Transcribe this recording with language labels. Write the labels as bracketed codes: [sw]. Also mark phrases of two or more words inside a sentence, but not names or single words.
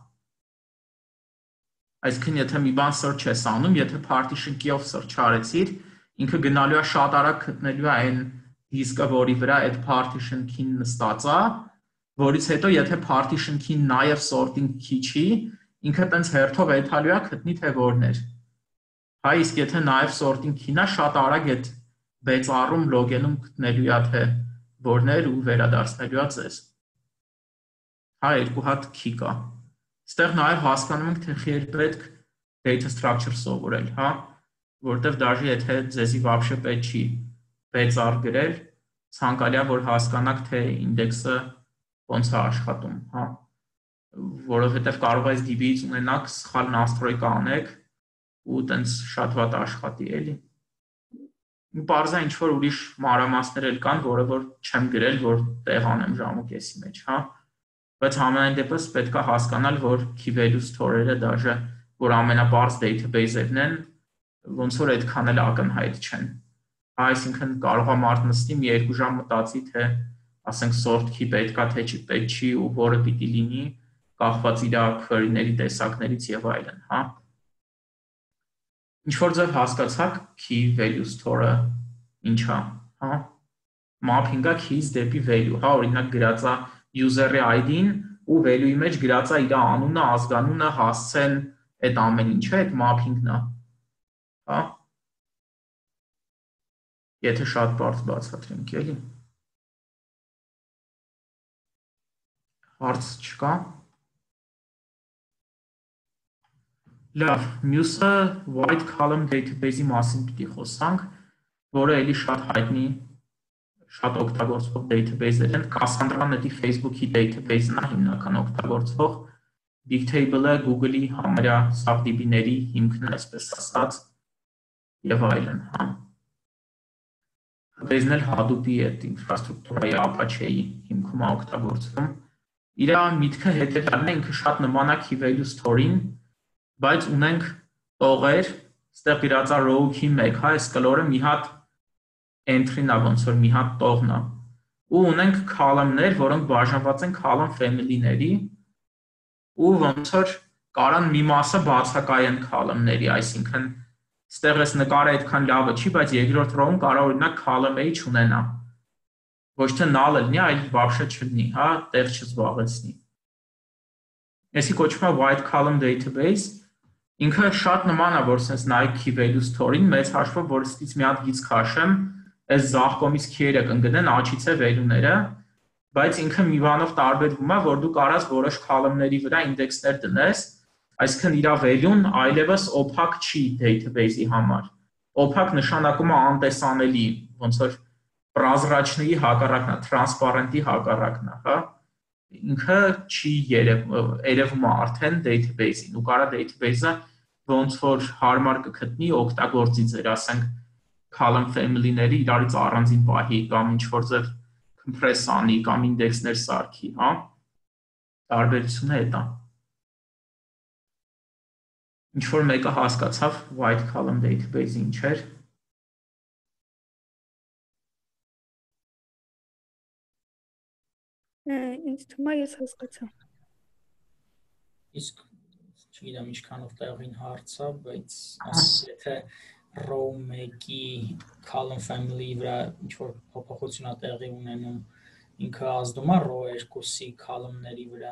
[hy] Այսինքն եթե մի բան search ես անում, եթե [en] partition key- [hy] ով search արեցիր, ինքը գնալու է շատ արագ գտնելու է այն դիսկը, որի վրա այդ [en] partition key- [hy] ն նստած է, որից հետո եթե partition key-ն նաև [en] sorting key [hy] չի, ինքը տենց հերթով էթալու է գտնի թե որն էր։ Հա, իսկ եթե նաև [en] sorting key- [hy] ն է, շատ արագ այդ base r-ում log-ում գտնելու է թե որն էր ու վերադարձնելու է ձեզ։ Հա, երկու հատ key կա։ Այստեղ նաև հասկանում ենք, թե խեր պետք [en] data structure [hy] սովորել, հա։ որտեվ դաժե եթե ձեզի вообще պետք չի B-ծառ գրել, ցանկալի է որ հասկանաք թե ինդեքսը ոնց է աշխատում, հա, որովհետև կարող է DB-ից ունենաք սխալ настройка անեք ու տենց շատ վատ աշխատի, էլի։ Պարզա ինչ որ ուրիշ մանրամասներ էլ կան, որը որ չեմ գրել, որ տեղ անեմ ժամուկեսի մեջ, հա։ Բայց համենայն դեպս պետք է հասկանալ, որ [en] key value store- [hy] երը դաժե որ ամենապարզ database-երն են, ոնց որ այդքան էլ ակնհայտ չեն։ Այսինքն կարող է մարդ նստի մի 2 ժամ մտածի, թե ասենք [en] sort key [hy] պետքա թե պետք չի ու որը պիտի լինի, կախված իր query-ների տեսակներից եւ այլն, հա։ Ինչ որ ձև հասկացաք [en] key value store- [hy] ը ինչ է, հա։ Mapping-ը keys դեպի value, հա, օրինակ գրած է user-ի ID-ին ու value-ի մեջ գրած է իր անունը, ազգանունը, հասցեն, այդ ամեն ինչը, այդ mapping-ն է, հա։ Եթե շատ բարձ բացատրենք, էլի։ Հարց չկա։ Լավ, մյուսը [en] white column database- [hy] ի մասին պիտի խոսանք, որը էլի շատ հայտնի, շատ օգտագործվող database-եր են, Cassandra-ն Facebook-ի database-ն է հիմնական օգտագործվող, Bigtable-ը Google-ի համարյա SAFDB-ների հիմքն է, այսպես ասած, եւ այլն, հա։ Database-ն էլ Hadoop-ի այդ ինֆրաստրուկտուրայի Apache-ի հիմքում է օգտագործվում։ Իր միտքը հետևյալն է, ինքը շատ նման է [en] key value store- [hy] ին, բայց ունենք տողեր, ստեղ գրած է [en] row key [hy] 1, հա, այս կլորը մի հատ entry-ն է, ոնց որ մի հատ տողն է։ Ու ունենք column-ներ, որոնք բաժանված են [en] column family- [hy] ների, ու ոնց որ կարան մի մասը բացակայեն column-ների, այսինքն ստեղ այս նկարը այդքան լավը չի, բայց երկրորդ row-ում կարող օրինակ [en] column A [hy] չունենա։ Ոչ թե null լինի, այլ вообще չլինի, հա, տեղ չզբաղեցնի։ Այսի կոչվում է [en] white column database, [hy] ինքը շատ նման է, որ sense նայեք [en] key value store- [hy] ին, մեծ հաշվով, որ ստից մի հատ գիծ քաշեմ, այս ձախ կողմից key-երը կընկնեն, աչից է value-ները, բայց ինքը մի բանով տարբերվում է, որ դու կարաս որոշ column-ների վրա ինդեքսներ դնես, այսինքն իր value-ն այլևս opaque չի database-ի համար։ Opaque նշանակում է անտեսանելի, ոնց որ prozrachny-ի հակառակն է, transparent-ի հակառակն է, հա։ Ինքը չի երևում է արդեն database-ին, ու կարա database-ը ոնց որ հարմար կգտնի օգտագործի ձեր, ասենք [en] column family- [hy] ների իրարից առանձին պահի կամ ինչ որ ձև compress անի կամ ինդեքսներ սարքի, հա։ Տարբերությունը է դա։ Ինչ որ մեկը հասկացավ [en] white column database- [hy] ը ինչ էր։ Ինձ թվում է ես հասկացա։ Իսկ չգիտեմ ինչքանով տեղին հարցա, բայց ասես եթե row 1-ի column family-ի վրա ինչ որ փոփոխություն է տեղի ունենում, ինքը ազդում է row 2-ի column-ների վրա։